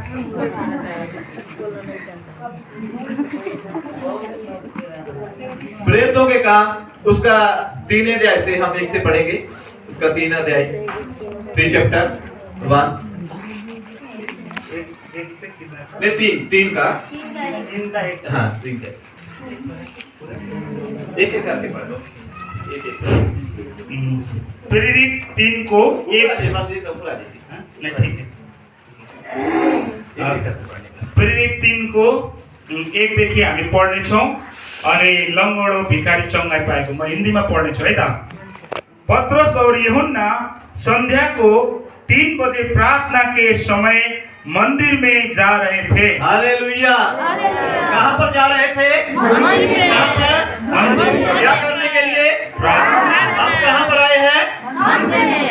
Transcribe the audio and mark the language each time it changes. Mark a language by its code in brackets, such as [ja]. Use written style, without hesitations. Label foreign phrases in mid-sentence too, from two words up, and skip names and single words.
[hi] प्रेरितों के काम उसका 3 अध्याय से हम एक से पढ़ेंगे, उसका 3 अध्याय 3 चैप्टर 1 नहीं 3 का हाँ 3 का एक करके पढ़ लो। [ne] प्रेरित 3 को एक [hi] नहीं ठीक है। [ne] प्रेरित 3 को एक देखि हामी पढ्ने छौं अनि लंगडो भिखारी चंगाई पाएको म हिन्दीमा पढ्ने छु है त। [hi] पत्रस और यूहन्ना संध्या को 3 बजे प्रार्थना के समय मंदिर में जा रहे थे। हालेलुया। कहाँ पर जा रहे थे? कहाँ पर? क्या करने के लिए? हम कहाँ पर आए हैं?